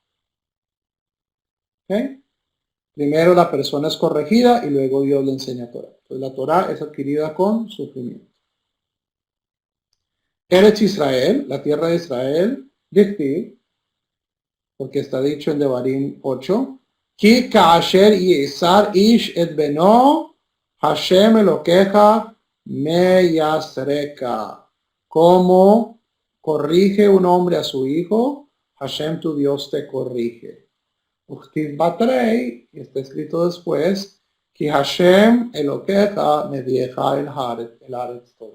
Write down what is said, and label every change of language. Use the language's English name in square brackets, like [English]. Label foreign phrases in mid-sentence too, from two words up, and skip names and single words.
[Spanish] ¿Okay? Primero la persona es corregida y luego Dios le enseña Torah. Entonces la Torah es adquirida con sufrimiento. Eretz Israel, la tierra de Israel, Dichtiv, porque está dicho en Devarim 8, [Hebrew] כי כאשר ייסר איש את בנו השם אלהיך מיסרך. [Spanish] Como corrige un hombre a su hijo, Hashem tu Dios te corrige. [Aramaic] וכתיב בתריה, [Spanish] y está escrito después, [Hebrew] כי השם אלהיך מביאך אל הארץ טובה.